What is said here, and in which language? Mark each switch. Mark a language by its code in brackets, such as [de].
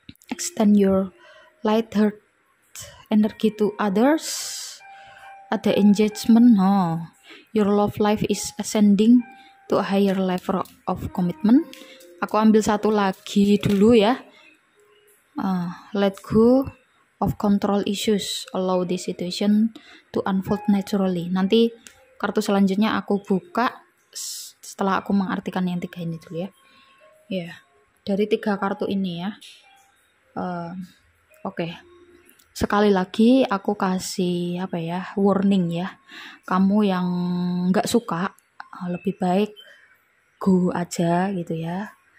[en] extend your lighthearted energy to others. Ada engagement, your love life is ascending to a higher level of commitment. [id] Aku ambil satu lagi dulu ya. [en] Let go of control issues, allow this situation to unfold naturally. [id] Nanti kartu selanjutnya aku buka setelah aku mengartikan yang 3 ini dulu ya. Ya, dari 3 kartu ini ya. Oke. Sekali lagi aku kasih warning ya. Kamu yang nggak suka, lebih baik go aja gitu ya.